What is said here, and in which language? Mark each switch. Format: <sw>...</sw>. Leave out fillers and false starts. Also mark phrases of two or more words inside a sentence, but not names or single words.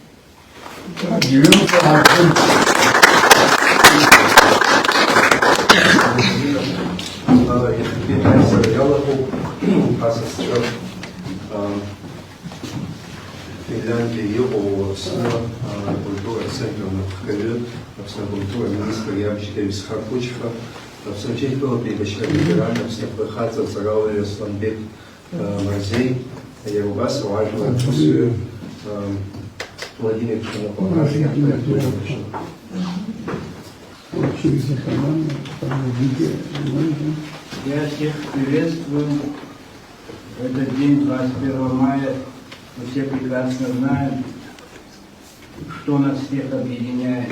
<ab>Финляндия иҟоу Аԥсны акультуратә центр анапхгаҩы, Аԥсны акультура аминистр иабжьгаҩ Исхақ Қәычха, Аԥсны Џьеитәылатәи еибашьрак ветеран, Аԥсны хаҵа аҵарауаҩ Асланбек Марзеи, иара убас ауаажәлар ԥсҩы Владимир Пшенополар.</ab> <ru>Я всех приветствую. В этот день, 21 мая, мы все прекрасно знаем, что нас всех объединяет.</ru>